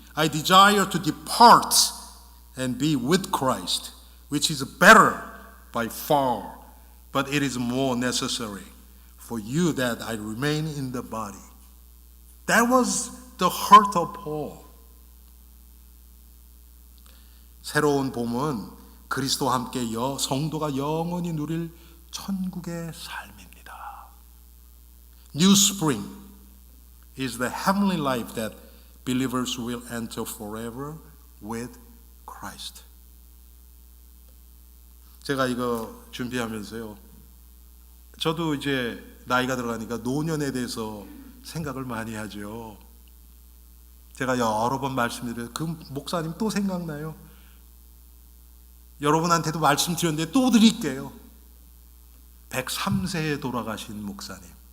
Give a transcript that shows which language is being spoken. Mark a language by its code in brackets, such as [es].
[en] I desire to depart and be with Christ, which is better by far, but it is more necessary for you that I remain in the body. That was the heart of Paul. [ko] 새로운 봄은 그리스도와 함께 성도가 영원히 누릴 천국의 삶입니다. [en] New spring is the heavenly life that believers will enter forever with Christ. [ko] 제가 이거 준비하면서요, 저도 이제 나이가 들어가니까 노년에 대해서 생각을 많이 하죠. 제가 여러 번 말씀드려요. 그 목사님 또 생각나요. 여러분한테도 말씀드렸는데 또 드릴게요. 103세에 돌아가신 목사님.